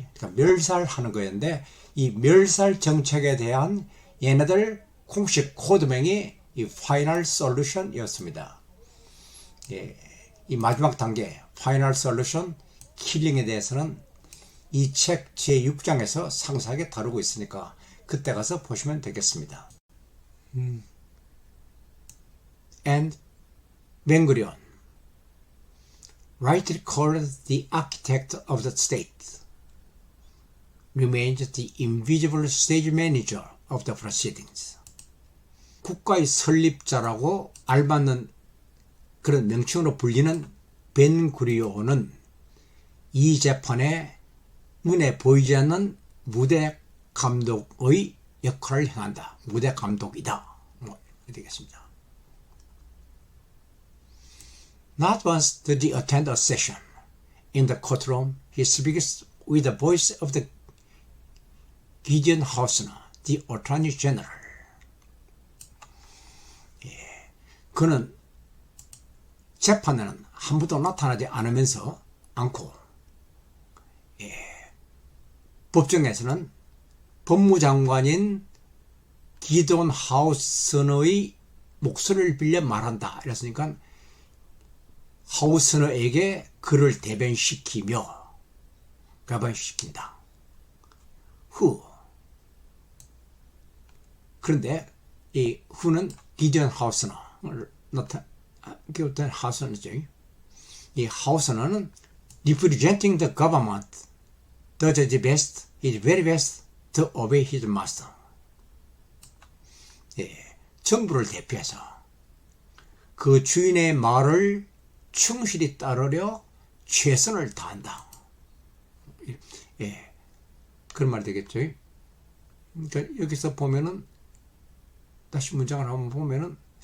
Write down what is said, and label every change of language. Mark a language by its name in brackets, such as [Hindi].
[Korean] 그러니까 멸살하는 거였는데 이 멸살 정책에 대한 얘네들 공식 코드명이 이 파이널 솔루션이었습니다. 이 마지막 단계 파이널 솔루션 킬링에 대해서는 이 책 제6장에서 상세하게 다루고 있으니까 그때 가서 보시면 되겠습니다. [English] And Ben-Gurion, rightly called the architect of the state, remains the invisible stage manager of the proceedings. [Korean] 국가의 설립자라고 알맞는 그런 명칭으로 불리는 벤구리온은 이 재판에 눈에 보이지 않는 무대 감독의 역할을 행한다. 무대 감독이다. 되겠습니다. [English] Not once did he attend a session. In the courtroom, he speaks with the voice of the Gideon Hausner, the Attorney General. [Korean] 그는 재판에는 한 번도 나타나지 않고 법정에서는 법무장관인 기돈 하우스너의 목소리를 빌려 말한다. 이랬으니까 하우스너에게 그를 대변시키며 가반시킨다. 그런데 이 후는 기돈 하우스너를 기돈 하우스너죠. [English] 이 하우스너는 representing the government does the best, his very best to obey his master. [Korean] 정부를 대표해서 그 주인의 말을 충실히 따르려 최선을 다한다. 그런 말이 되겠죠. 그러니까 여기서 보면은 다시 문장을 한번 보면은